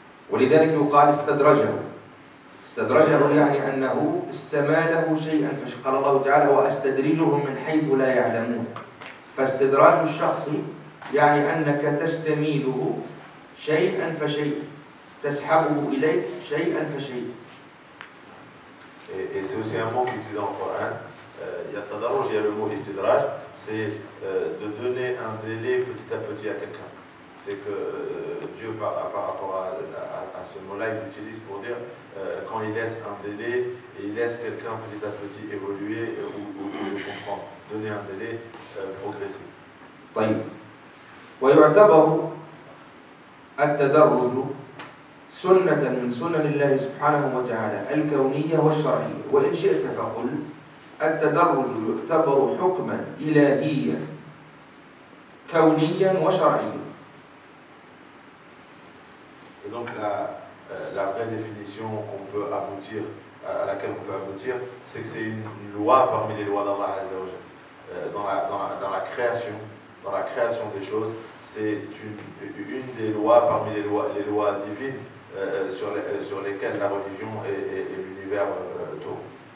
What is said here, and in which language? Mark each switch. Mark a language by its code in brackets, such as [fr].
[ar] ولذلك يقال استدرجه يعني أنه استماله شيئا فشيئا. قال الله تعالى وأستدرجهم من حيث لا يعلمون. فاستدراج الشخص يعني أنك تستميله شيئا فشيئا، تسحبه إليك شيئا فشيئا. [fr] Et c'est aussi un mot qu'utilise dans le Coran. Il y a tadarruj, il y a le mot istidraj, c'est de donner un délai petit à petit à quelqu'un. C'est que Dieu, par rapport à ce mot-là, il l'utilise pour dire quand il laisse un délai et il laisse quelqu'un petit à petit évoluer ou le comprendre, donner un délai progressif. [ar] طيب ويعتبر التدرج سنة من سنن الله سبحانه وتعالى الكونية والشرعية، وإن شئت فقل التدرج يعتبر حكما إلهيا كونيا وشرعيا. [fr] Et donc la vraie définition à laquelle on peut aboutir, c'est que c'est une loi parmi les lois d'Allah Azza wa Jal. Dans la création des choses, c'est une des lois parmi les lois divines sur lesquelles la religion et l'univers tournent.